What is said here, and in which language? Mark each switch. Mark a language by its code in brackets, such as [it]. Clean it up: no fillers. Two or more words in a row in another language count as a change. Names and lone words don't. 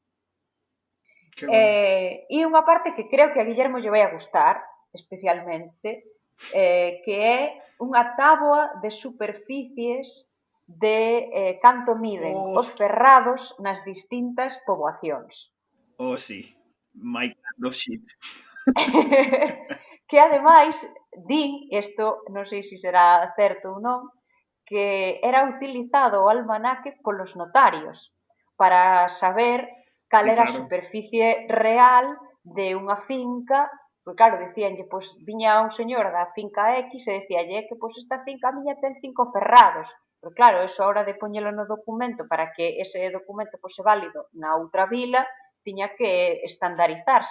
[gl] E unha parte que creo que a Guillermo lle vai a gustar, especialmente, que é unha táboa de superficies de canto miden os ferrados nas distintas poboacións. Sí. [en] My kind of shit. [gl] Que ademais din, isto non sei se será certo ou non, que era utilizado o almanaque polos notarios para saber cal era a superficie real de unha finca, pois claro, dicíanlle, pois viña un señor da finca X e dicíalle que pois esta finca miña ten 5 ferrados, pero claro, eso a hora de poñelo no documento para que ese documento fose válido na outra vila, tiña que estandarizarse.